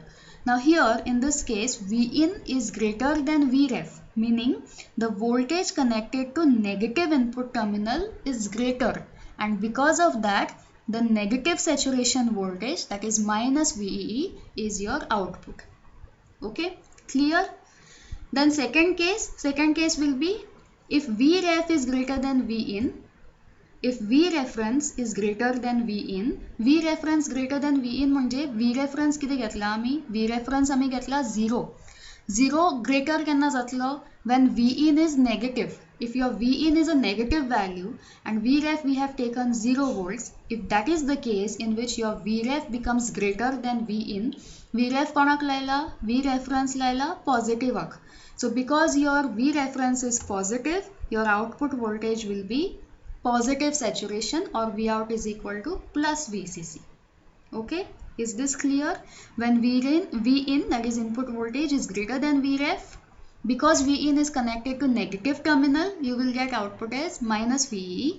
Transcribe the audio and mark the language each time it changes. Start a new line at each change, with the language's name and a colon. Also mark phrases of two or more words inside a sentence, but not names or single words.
English: Now here in this case V in is greater than V ref, meaning the voltage connected to negative input terminal is greater, and because of that the negative saturation voltage, that is minus VEE, is your output. Okay, clear? Then second case will be if V ref is greater than V in. If V reference is greater than V in, V reference greater than V in
Konkani: म्हणजे V reference किती घेतला आम्ही? V reference आम्ही घेतला 0. 0 greater केन्ना जातलो?
English: When V in is negative. If your V in is a negative value and V ref we have taken 0 volts, if that is the case in which your V ref becomes greater than V in,
Konkani: V ref कोणाक लायला? V reference लायला positive आक.
English: So because your V reference is positive, your output voltage will be positive saturation, or V out is equal to plus VCC. Okay, is this clear? When V in, that is input voltage, is greater than V ref, because V in is connected to negative terminal, you will get output as minus VEE.